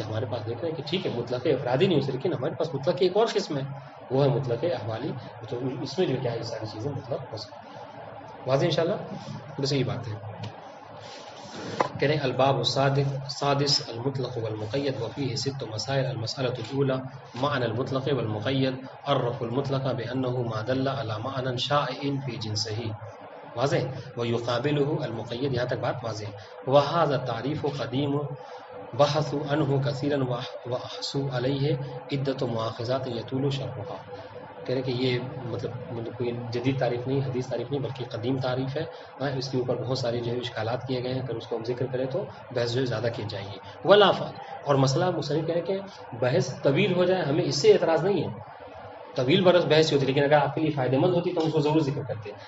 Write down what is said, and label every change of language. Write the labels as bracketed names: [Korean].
[Urdu] چونکہ ہمارے پاس دیکھ رہے ہیں کہ ٹھیک ہے مطلق افرادی نہیں ہو سکتی, لیکن ہمارے پاس مطلق کی ایک اور قسم ہے, وہ ہے مطلق احوالی. تو اس میں جو کیا ہے یہ ساری چیزیں مطلق ہو سکتی ہیں. واضح انشاءاللہ, بس یہی بات ہے. کہہ رہے ہیں [Arabic] الباب السادس المطلق والمقید وفيه 6 مسائل. المسألة الأولى معنى المطلق والمقید. عرف المطلق بأنه ما دل على معنى شائع في جنسه. واضح. ويقابله المقید, [Urdu] یہاں تک بات واضح. [Arabic] وهذا التعریف قدیم بحثوا عنه كثيرا وأحصوا عليه عدة مؤاخذات يطول شرحها. [Urdu] کہہ رہے کہ یہ مطلب کوئی جدید تعریف نہیں, حدیث تعریف نہیں, بلکہ قدیم تعریف ہے. اس کے اوپر بہت سارے جو ہے اشکالات کیے گئے ہیں, اگر اس کو ہم ذکر کریں تو بحث جو ہے زیادہ کی جائے گی. ولافا, اور مسئلہ مصنف کہہ رہے کہ بحث طویل ہو جائے ہمیں اس سے اعتراض نہیں ہے, طویل برس بحث ہوتی, لیکن اگر آپ کے لیے فائدہ مند ہوتی تو ہم اس کو ضرور ذکر کرتے ہیں.